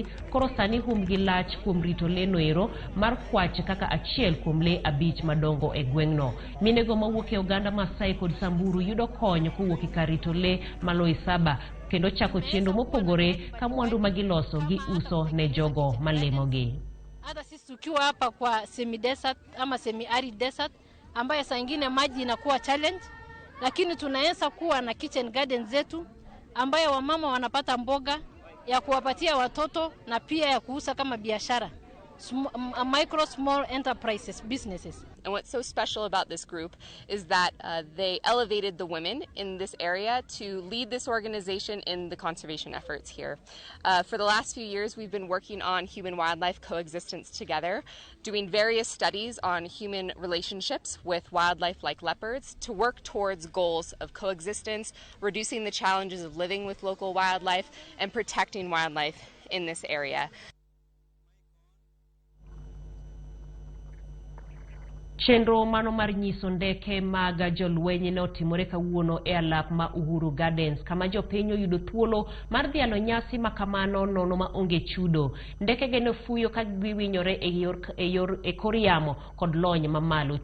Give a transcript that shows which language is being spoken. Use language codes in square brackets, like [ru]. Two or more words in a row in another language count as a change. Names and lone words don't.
[luo] Koro sani humgi lach kuom rito lee noero mar kwach kaka achiel kuom lee 5 madongo e gweng'no. Minego mawuok e oganda Masai kod Samburu yudo kony kowuok e kar rito lee ma Loisaba kendo chako chenro mopogore ka mwandu magiloso gi uso ne jogo malemogi. [sw] Hata sisi tukiwa hapa kwa [en] semi desert [sw] ama [en] semi arid desert [sw] ambayo saa nyingine maji inakuwa challenge, lakini tunaanza kuwa na [en] kitchen garden [sw] zetu ambayo wamama wanapata mboga ya kuwapatia watoto na pia ya kuuza kama biashara, [en] micro small enterprises businesses. And what's so special about this group is that they elevated the women in this area to lead this organization in the conservation efforts here. For the last few years, we've been working on human-wildlife coexistence together, doing various studies on human relationships with wildlife like leopards to work towards goals of coexistence, reducing the challenges of living with local wildlife, and protecting wildlife in this area. [luo] Chenro mano mar nyiso ndeke mag jolweny ne otimore kawuono e alap ma Uhuru Gardens kama jopiny oyudo thuolo mar dhialo nyasi makamano nono ma onge chudo. Ndeke gene fuyo ka giwinyore e kor yamo kod lony mamalo.